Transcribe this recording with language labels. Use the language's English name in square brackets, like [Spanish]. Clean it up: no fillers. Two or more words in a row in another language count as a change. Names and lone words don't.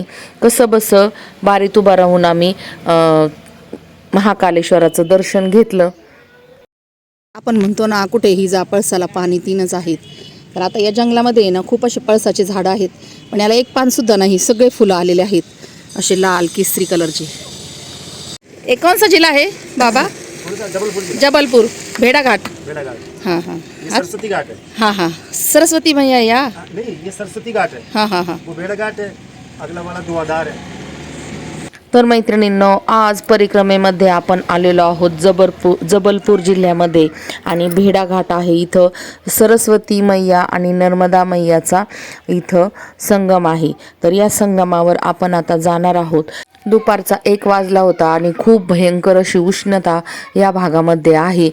[Marathi] कसं बसं बारीत उभा राहून आम्ही महाकालेश्वराचं दर्शन घेतलं. आपण म्हणतो ना, कुठेही जा पळसाला पाणी 3च आहेत. तर आता या जंगलामध्ये ना खूप असे पळसाचे झाडं आहेत, पण याला एक पान सुद्धा नाही. सगळे फुलं आलेले आहेत, असे लाल केसरी कलरचे. [Hindi] एक कौन सा जिला है बाबा? जबलपुर भेड़ा घाट. हाँ हाँ सरस्वती घाट है. हाँ हाँ सरस्वती मैया या नहीं, ये सरस्वती घाट है. हाँ हाँ हाँ. वो भेड़ा घाट है, अगला वाला धुआंधार है. [Marathi] तर मैत्रिणींनो, आज परिक्रमेमध्ये आपण आलेलो आहोत जबलपूर जिल्ह्यामध्ये आणि भेडा घाट आहे. इथं सरस्वती मैया आणि नर्मदा मैयाचा इथं संगम आहे. तर या संगमावर आपण आता जाणार आहोत. दुपारचा 1 वाजला होता आणि खूप भयंकर अशी उष्णता या भागामध्ये आहे.